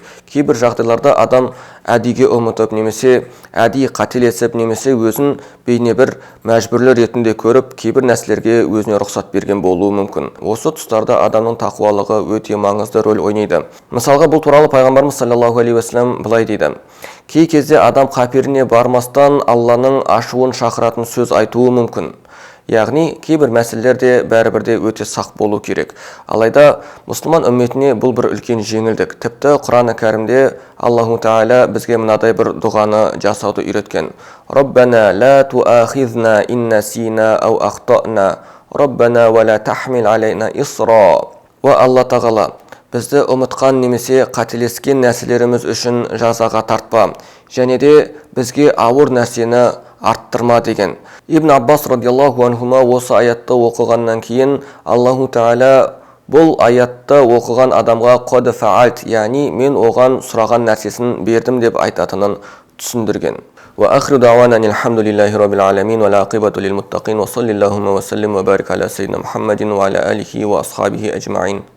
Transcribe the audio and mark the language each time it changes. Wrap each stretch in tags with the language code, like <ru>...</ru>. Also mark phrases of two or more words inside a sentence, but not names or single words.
<kk>Кейбір жағдайларда адам әдейіге ұмытып, немесе әдейі қателесіп, немесе өзін бейне бір мәжбүрлі ретінде көріп, кейбір нәрселерге өзіне рұқсат берген болуы мүмкін. Осы тұстарда адамның тақуалығы өте маңызды рөл ойнайды. Мысалға, бұл туралы пайғамбарымыз</kk> <ar>صلى الله عليه وسلم</ar> <kk>былай дейді: "Кей кезде адам қаперіне бармастан Алланың ашуын шақыратын сөз айтуы мүмкін." Яғни, кейбір мәселелерде бәрібірде өте сақ болу керек. Алайда, мұсылман үмметіне бұл бір үлкен жеңілдік. Тіпті Құран-ы Кәрімде Аллаху Тағала бізге мынадай бір дұғаны жасауды үйреткен:</kk> <ar>"ربنا لا تؤاخذنا إن نسينا أو أخطأنا ربنا ولا تحمل علينا إصرا."</ar> <kk>Ва Алла тағала, бізді ұмытқан немесе қателескен нәрселеріміз үшін жазаға тартпа, және де бізге ауыр нәрсені арттырма деген. Ибн Аббас</kk> <ar>رضي الله عنهما</ar> <kk>осы аятты оқығаннан кейін Аллаху Тағала бұл аятты оқыған адамға</kk> <ar>قد فعلت,</ar> <kk>яғни мен оған сұраған нәрсесін бердім деп айтатынын түсіндірген.</kk> <ar>وآخر دعوانا الحمد لله رب العالمين والعاقبة للمتقين وصلى اللهم وسلم وبارك على سيدنا محمد وعلى آله وأصحابه أجمعين.</ar>